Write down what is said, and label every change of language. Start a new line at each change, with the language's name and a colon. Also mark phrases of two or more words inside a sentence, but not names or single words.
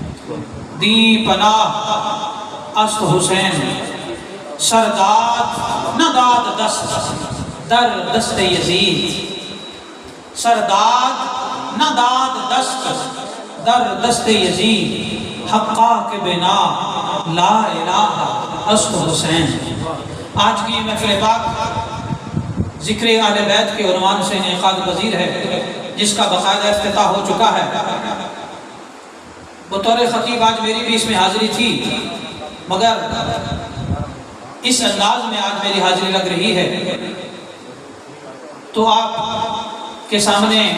Persian: دی پناہ است حسین، سرداد نہ داد دست در دست یزید، سرداد نہ داد دست در دست یزید، حقا کے بنا
Arabic: لا الہ
Persian: است حسین۔
Urdu: آج کی یہ محفل پاک ذکر اہل بیت کے عنوان سے انعقاد پذیر ہے، جس کا باقاعدہ افتتاح ہو چکا ہے۔ بطور خطیب آج میری بھی اس میں حاضری تھی، مگر اس انداز میں آج میری حاضری لگ رہی ہے تو آپ کے سامنے